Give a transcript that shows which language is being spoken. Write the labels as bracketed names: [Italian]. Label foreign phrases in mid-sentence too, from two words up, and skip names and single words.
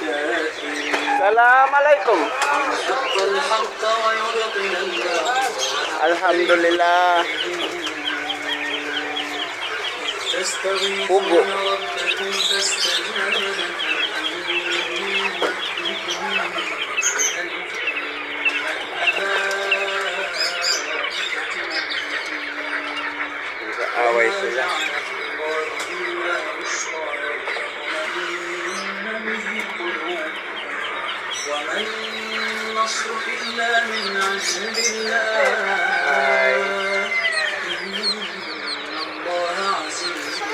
[Arabic] Assalamualaikum. Alhamdulillah. [Filipino] Pugo. Away sila. [Arabic] وما النصر إلا من عند الله إن الله عزيز